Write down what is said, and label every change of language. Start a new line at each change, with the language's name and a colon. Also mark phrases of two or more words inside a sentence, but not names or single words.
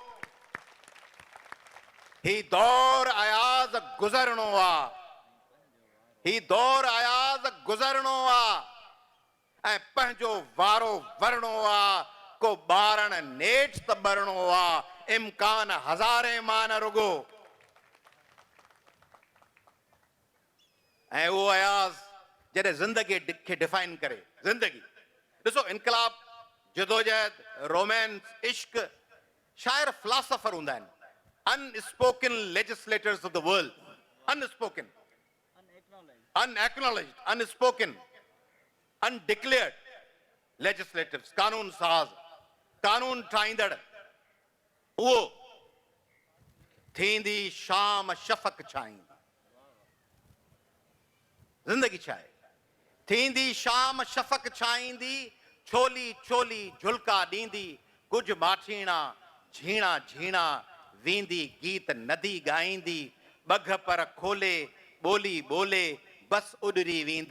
Sindhi: ही दौर अयाज़ गुज़रणो आ ही दौर अयाज़ गुज़रणो आ ऐं पंहिंजो वारो वरणो आ को ॿारण नेठ त ॿरणो आ इम्कान हज़ारे मान रुगो ऐं उहो अयाज़ जॾहिं ज़िंदगी खे डिफाइन करे ज़िंदगी ॾिसो इनकलाब जदोजहद रोमांस इश्क शायर फिलासफर हूंदा आहिनि
English: unspoken legislators of the world unspoken unacknowledged unspoken undeclared legislators
Sindhi: कानून साज़ कानून ठाहींदड़ उहो थींदी शाम शफ़क़ छाईंदी ज़िंदगी छा आहे थींदी शाम शफ़क़ छाईंदी छोली छोली झुलका ॾींदी कुझु माठीणा झीणा झीणा वींदी गीत नदी ॻाईंदी बघ पर खोले ॿोली ॿोले बस उॾरी वेंदा